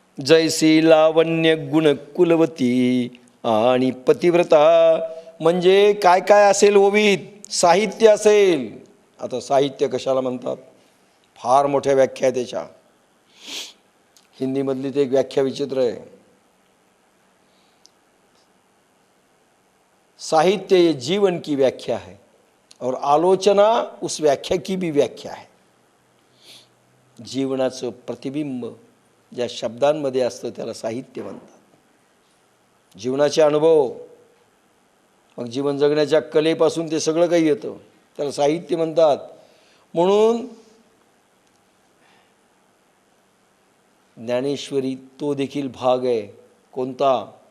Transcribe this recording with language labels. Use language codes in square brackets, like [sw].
[mr] जैसी लावण्य गुण कुलवती आणि पतिव्रता. म्हणजे काय काय असेल ओवीत? साहित्य असेल. आता साहित्य कशाला म्हणतात? फार मोठ्या व्याख्या आहे त्याच्या. हिंदीमधली ते एक व्याख्या विचित्र आहे. [hi] साहित्य ये जीवन की व्याख्या है और आलोचना उस व्याख्या की भी व्याख्या है. [mr] जीवनाचं प्रतिबिंब ज्या शब्दांमध्ये असतं त्याला साहित्य म्हणतात. जीवनाचे अनुभव, मग जीवन जगण्याच्या कलेपासून ते सगळं काही येतं, त्याला साहित्य म्हणतात. म्हणून ज्ञानेश्वरी तो देखील भाग आहे. कोणता?